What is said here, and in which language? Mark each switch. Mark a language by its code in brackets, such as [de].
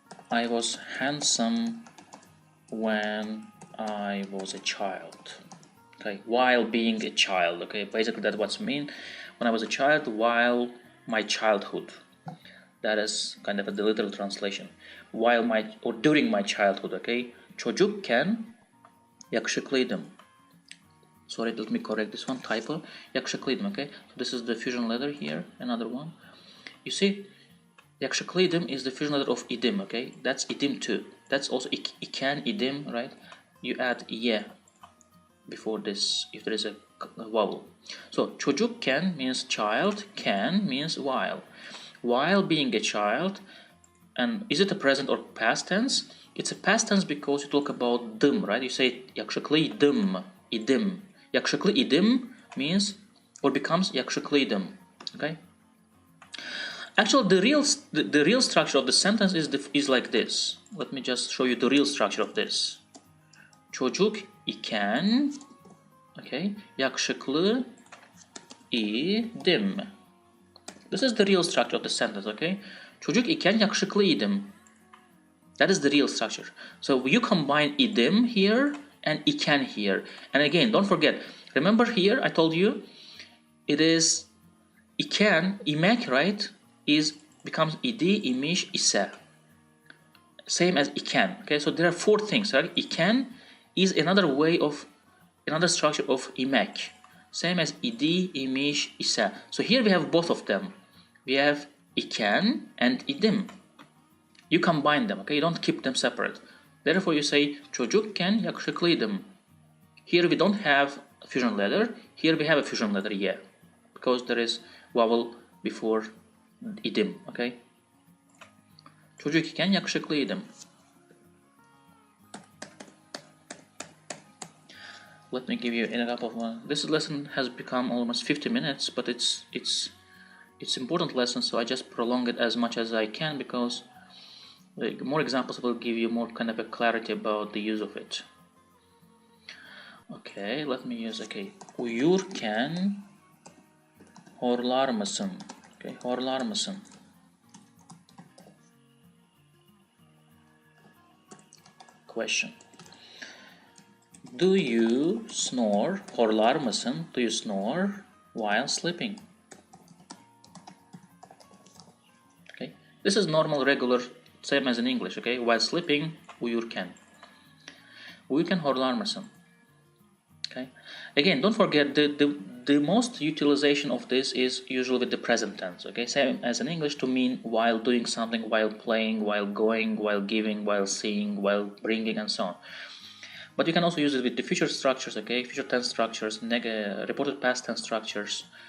[en] I was handsome when I was a child. Okay, while being a child. Okay, basically that's what's mean. When I was a child, while my childhood. That is kind of the literal translation. During my childhood, okay? [tr] Çocukken yakışıklıydım. [en] Sorry, let me correct this one, typo. Yakışıklıydım, okay? So this is the fusion letter here, another one. You see, yakışıklıydım is the fusion letter of idim, okay? That's idim too. That's also iken, idim, right? You add ye before this if there is a vowel. So çocukken means child, can means while. While being a child, and is it a present or past tense? It's a past tense because you talk about dım, right? You say yakışıklıydım, idim. Yakışıklı idim means or becomes yakışıklıydım, okay? Actually, the real structure of the sentence is like this. Let me just show you the real structure of this. [tr] Çocuk iken, okay, yakışıklı idim. [en] This is the real structure of the sentence, okay? [tr] Çocuk iken yakışıklıydım. [en] That is the real structure. So you combine idim here and iken here. And again, don't forget, remember here I told you it is iken, imek, right? Becomes idi, imiş, ise. Same as iken, okay? So there are four things, right? Iken is another structure of imek. Same as idi, imiş, ise. So here we have both of them. We have iken and idim. You combine them, okay? You don't keep them separate. Therefore you say [tr] çocukken yakışıklıydım. [en] Here we don't have a fusion letter. Here we have a fusion letter, yeah. Because there is vowel before idim, okay? [tr] Çocuk iken yakışıklıydım. [en] Let me give you an example of one. This lesson has become almost 50 minutes, but it's important lesson, so I just prolong it as much as I can because more examples will give you more kind of a clarity about the use of it. Okay, let me use, okay. [tr] Uyurken horlar mısın? Okay, horlar mısın? [en] Question. Do you snore? [tr] Horlar mısın? [en] Do you snore while sleeping? Okay, this is normal, regular, same as in English. Okay, while sleeping, uyurken. [tr] Uyurken horlar mısın? [en] Okay. Again, don't forget the most utilization of this is usually with the present tense. Okay, same as in English, to mean while doing something, while playing, while going, while giving, while seeing, while bringing, and so on. But you can also use it with the future structures. Okay, future tense structures, reported past tense structures.